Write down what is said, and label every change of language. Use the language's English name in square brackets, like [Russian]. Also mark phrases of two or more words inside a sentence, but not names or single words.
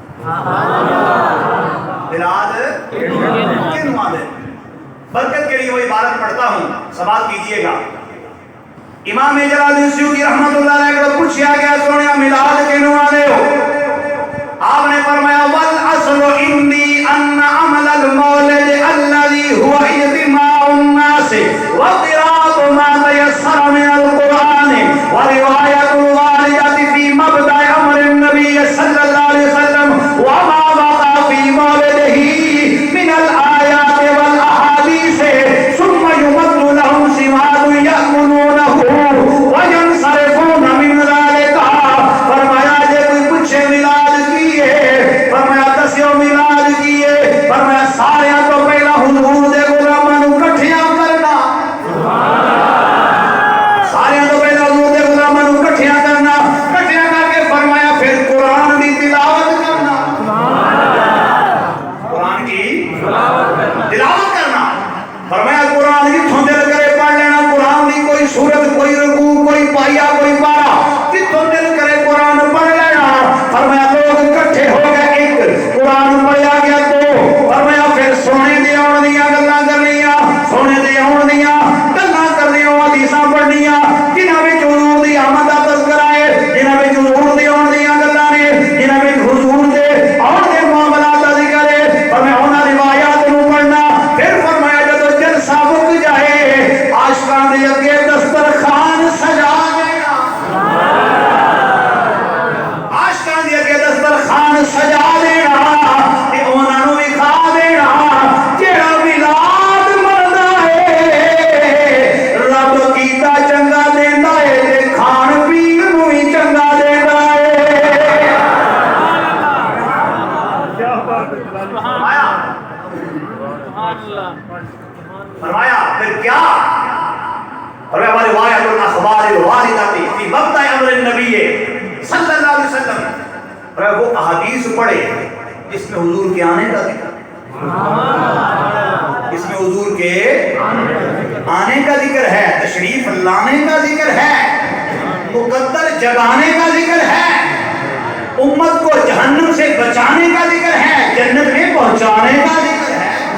[Punjabi] میلاد کیوں آدھے؟ [Urdu] برکت کے لیے وہ عبارت پڑھتا ہوں، سماعت کیجیے گا۔ امام جلال الدین سیوطی رحمۃ اللہ علیہ کو پوچھا گیا [Punjabi] سونیا میلاد کیوں آدھے ہو؟ [Urdu] آپ نے فرمایا [Arabic] والاصل انی ان عمل المولد الذي هو اجتماع الناس وقراءة ما تيسر من القرآن ورواية الوالدة في مبدأ امر النبي صلى الله عليه وسلم وما بقى في مولده من الآيات والأحاديث ثم يمد لهم سماد يأكلونه وينصرفون من ذلك۔ [Punjabi] فرمایا جے کوئی پوچھے میلاد فرمایا دسیو میلاد کیے، فرمایا سارے تو پہلا حضور دے غلاماں نوں کٹھیاں کرنا، سارے تو پہلا حضور دے غلاماں نوں کٹھیاں کرنا، کٹھیاں کر کے فرمایا پھر قرآن دی تلاوت کرنا، [Urdu] قرآن کی تلاوت کرنا، [Punjabi] فرمایا قرآن جتھوں دل کرے پڑھ لینا، قرآن دی کوئی سورت کوئی رکوع کوئی پایا کوئی پارا جتھوں دل کرے قرآن پڑھ لینا۔ فرمایا لوگ کٹھے ہو گئے، ایک قرآن پڑھیا گیا تو فرمایا پھر سونے دے آن دیاں گلاں کرنیاں، سونے دے آن دیاں گلاں کرنیاں، حدیثاں پڑھنیاں جنہاں وچ حضور دی آمد دا تذکرہ ہے، جنہاں وچ حضور دی آن دیاں گلاں نے، جنہاں وچ حضور دے آن دے معاملات دا ذکر ہے، فرمایا انہاں روایات نوں پڑھنا۔ پھر فرمایا جدوں جلسہ مک جائے عاشقاں دے اگے دسترخوان سجا دینا، عاشقاں دے اگے دسترخوان سجا دینا تے انہاں نوں وی کھا دینا جیڑا میلاد مردا ہے رب کیتا چنگا دیندا ہے تے کھان پین نوں وی چنگا دیندا ہے۔ [Urdu] فرمایا پھر کیا؟ فرمایا [Arabic] روایت الاخبار الواردہ فی مبدأ امر النبی صلی اللہ علیہ وسلم، [Urdu] فرمایا وہ احادیث پڑھے جس میں حضور کے آنے کا ذکر، اس میں حضور کے آنے کا ذکر ہے، تشریف لانے کا ذکر ہے، مقدر جگانے کا ذکر ہے، امت کو جہنم سے بچانے کا ذکر ہے، جنت میں پہنچانے کا ذکر ہے۔